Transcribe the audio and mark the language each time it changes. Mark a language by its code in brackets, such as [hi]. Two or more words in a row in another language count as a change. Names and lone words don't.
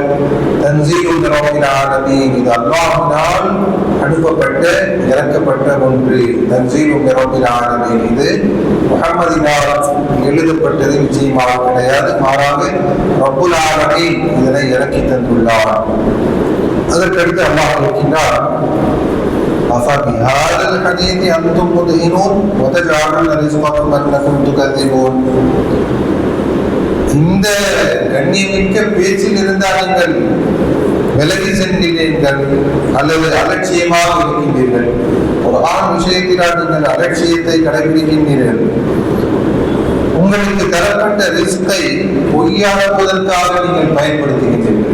[ar] تنزيل مر العالمين, [ta] இது அல்லாஹ்வினால் அனுப்பப்பட்ட இறக்கப்பட்ட ஒன்று. [ar] تنزيل مر العالمين, [ta] இது முஹம்மதினால் எழுதப்பட்டது நிச்சயமாக கிடையாது, மாறாக [ar] رب العالمين [ta] இதனை இறக்கி தந்துள்ளார். அதற்கடுத்து அல்லாஹ் இருக்கின்றார், [ar] أفبهذا الحديث أنتم مدهنون وتجعلون رزقكم أنكم تكذبون. [ta] இந்த கண்ணியமிக்க பேச்சில் இருந்தால் நீங்கள் விலகி சென்றீர்கள் அல்லது அலட்சியமாக இருக்கின்றீர்கள். குர்ஆன் விஷயத்தினால் நீங்கள் அலட்சியத்தை கடைபிடிக்கின்றீர்கள். உங்களுக்கு தரப்பட்ட ரிஸ்கை பொய்யாக்குவதற்காக நீங்கள் பயன்படுத்துகின்றீர்கள்.